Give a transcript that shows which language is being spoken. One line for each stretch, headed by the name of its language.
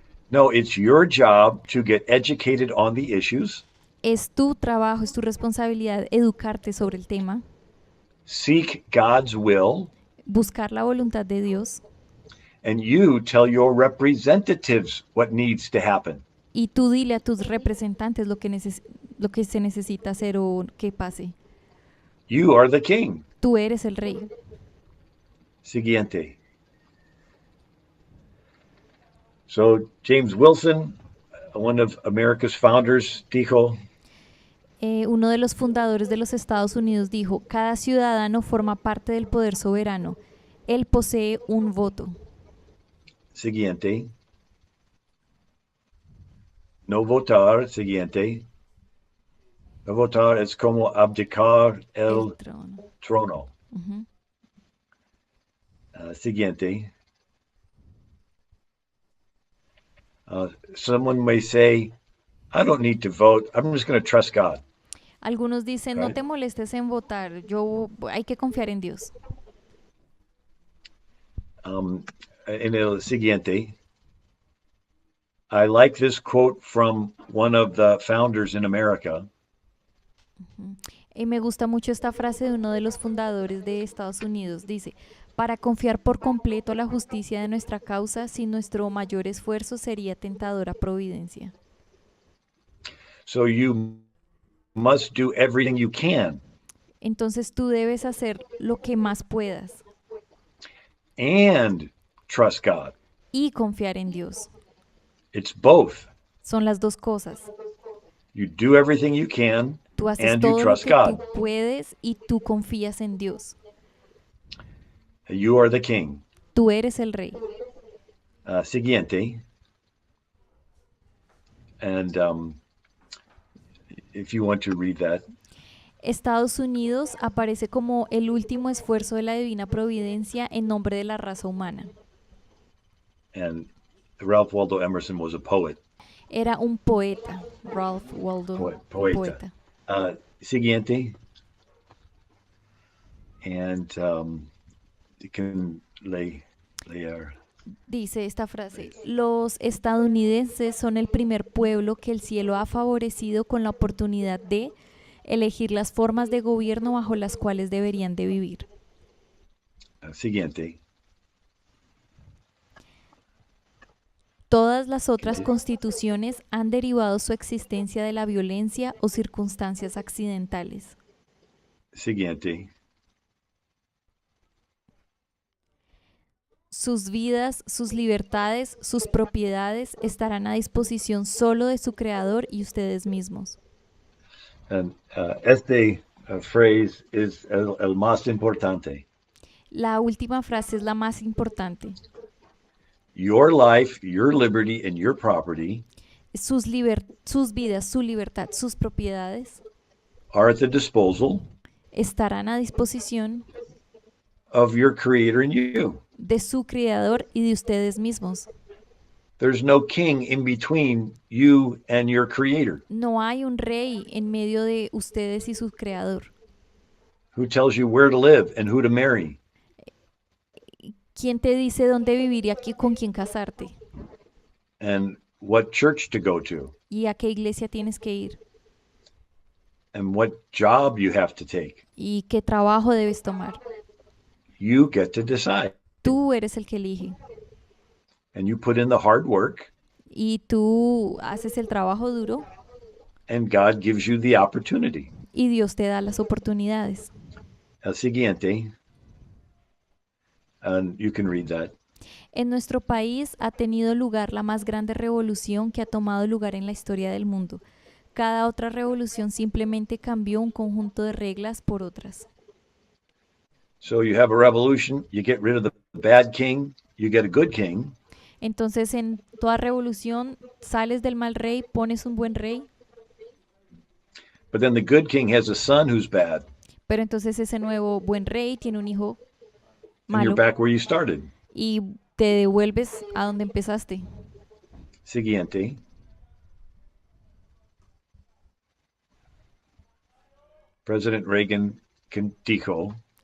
English: No, it's your job to get educated on the issues,
Spanish: Es tu trabajo, es tu responsabilidad educarte sobre el tema,
English: seek God's will,
Spanish: buscar la voluntad de Dios
English: and you tell your representatives what needs to happen.
Spanish: y tú dile a tus representantes lo que se necesita hacer o que pase.
English: You are the king.
Spanish: Tú eres el rey. Siguiente.
English: So James Wilson, one of America's founders,
Spanish: dijo, Uno de los fundadores de los Estados Unidos dijo, cada ciudadano forma parte del poder soberano. Él posee un voto. siguiente, no votar, siguiente, no votar es como abdicar El el trono. trono. Ujú. Siguiente,
English: someone may say, I don't need to vote. I'm just going to trust God.
Spanish: Algunos dicen, no
English: Right?
Spanish: te molestes en votar, hay que confiar en Dios. En el siguiente,
English: I like this quote from one of the founders in America.
Spanish: Y me gusta mucho esta frase de uno de los fundadores de Estados Unidos. Dice, para confiar por completo la justicia de nuestra causa, sin nuestro mayor esfuerzo sería tentadora providencia.
English: So you must do everything you can
Spanish: Entonces tú debes hacer lo que más puedas
English: and trust God.
Spanish: y confiar en Dios.
English: It's both.
Spanish: Son las dos cosas.
English: You do everything you can
Spanish: Tú haces
English: and you
Spanish: todo lo
English: trust
Spanish: que tú
English: God.
Spanish: puedes y tú confías en Dios.
English: You are the king.
Spanish: Tú eres el rey. Siguiente.
English: And if you want to read that.
Spanish: Estados Unidos aparece como el último esfuerzo de la divina providencia en nombre de la raza humana.
English: And Ralph Waldo Emerson was a poet.
Spanish: Era un poeta, Ralph Waldo, un Poeta. poeta. Siguiente.
English: And you can
Spanish: leer. Dice esta frase, los estadounidenses son el primer pueblo que el cielo ha favorecido con la oportunidad de elegir las formas de gobierno bajo las cuales deberían de vivir. Siguiente. Todas las otras constituciones han derivado su existencia de la violencia o circunstancias accidentales. Siguiente. Sus vidas, sus libertades, sus propiedades estarán a disposición solo de su creador y ustedes mismos.
English: And
Spanish: este
English: phrase is
Spanish: el más importante. La última frase es la más importante.
English: Your life, your liberty, and your property
Spanish: Sus vidas, su libertad, sus propiedades
English: are at the disposal
Spanish: estarán a disposición
English: of your creator and you.
Spanish: de su creador y de ustedes mismos.
English: There's no king in between you and your creator
Spanish: No hay un rey en medio de ustedes y su creador.
English: who tells you where to live and who to marry
Spanish: ¿Quién te dice dónde vivir y aquí con quién casarte?
English: and what church to go to
Spanish: ¿Y a qué iglesia tienes que ir?
English: and what job you have to take.
Spanish: ¿Y qué trabajo debes tomar?
English: You get to decide.
Spanish: Tú eres el que elige.
English: And you put in the hard work
Spanish: Y tú haces el trabajo duro
English: and God gives you the opportunity.
Spanish: y Dios te da las oportunidades. El siguiente,
English: and you can read that.
Spanish: En nuestro país ha tenido lugar la más grande revolución que ha tomado lugar en la historia del mundo. Cada otra revolución simplemente cambió un conjunto de reglas por otras.
English: So you have a revolution, you get rid of the bad king, you get a good king,
Spanish: Entonces, en toda revolución sales del mal rey, pones un buen rey,
English: but then the good king has a son who's bad,
Spanish: pero entonces ese nuevo buen rey tiene un hijo
English: and you're back where you started.
Spanish: y te devuelves a donde empezaste. Siguiente.
English: President Reagan
Spanish: dijo,